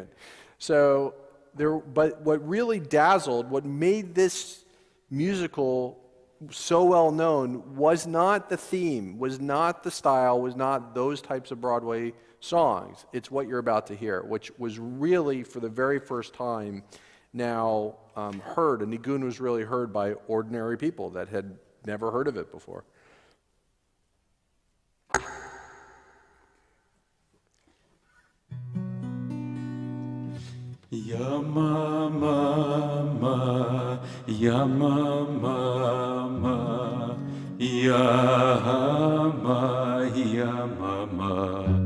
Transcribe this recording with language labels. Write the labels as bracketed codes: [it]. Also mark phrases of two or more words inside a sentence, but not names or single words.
[en] So but what really dazzled, what made this musical so well known was not the theme, was not the style, was not those types of Broadway songs. It's what you're about to hear, which was really for the very first time now heard. A nigun was really heard by ordinary people that had never heard of it before. Ya mama, ya mama, ya mama, ya mama,